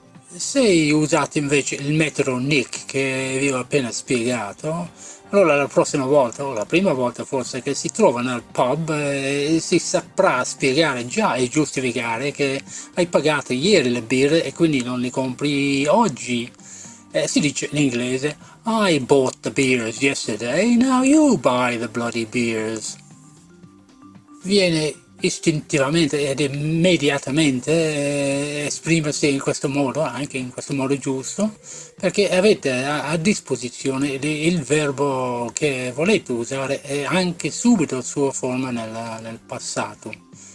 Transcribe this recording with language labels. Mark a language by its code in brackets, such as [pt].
[it] Se usate invece il metodo Nick che vi ho appena spiegato, allora la prossima volta, o la prima volta forse, che si trova nel pub, si saprà spiegare già e giustificare che hai pagato ieri le birre e quindi non le compri oggi. Si dice in inglese, [en] I bought the beers yesterday, now you buy the bloody beers. [it] Viene istintivamente ed immediatamente esprimersi in questo modo, anche in questo modo giusto, perché avete a disposizione il verbo che volete usare e anche subito sua forma nel passato.